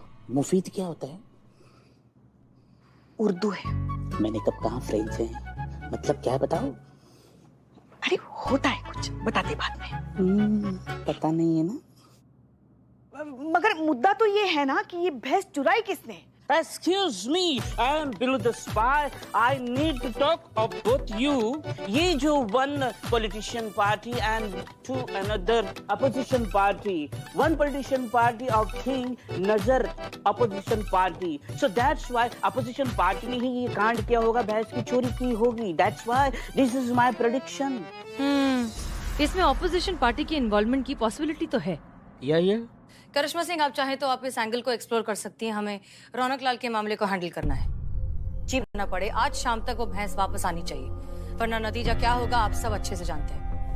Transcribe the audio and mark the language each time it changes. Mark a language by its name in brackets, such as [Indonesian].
[Hindi] मुफीद क्या होता है? उर्दू है। मैंने कब कहा फ्रेंच है? मतलब क्या है बताओ? अरे होता है कुछ, बताते बाद में। पता नहीं है ना। मगर मुद्दा तो ये है ना कि ये भैंस चुराई किसने? [English] Excuse me, I am Billu the spy. I need to talk about you. [Hindi] ये जो [English] one politician party and two another opposition party. One politician party of thing नजर opposition party. So that's why [Hindi] opposition party ने ही ये कांड किया होगा, भैंस की चोरी की होगी. [English] That's why this is my prediction. [Hindi] इसमें ऑपोजिशन पार्टी की इन्वॉल्वमेंट की पॉसिबिलिटी तो है। या करिश्मा सिंह, आप चाहें तो आप इस एंगल को एक्सप्लोर कर सकती हैं। हमें रौनक लाल के मामले को हैंडल करना है। जी बनना पड़े, आज शाम तक वो भैंस वापस आनी चाहिए, वरना नतीजा क्या होगा आप सब अच्छे से जानते हैं।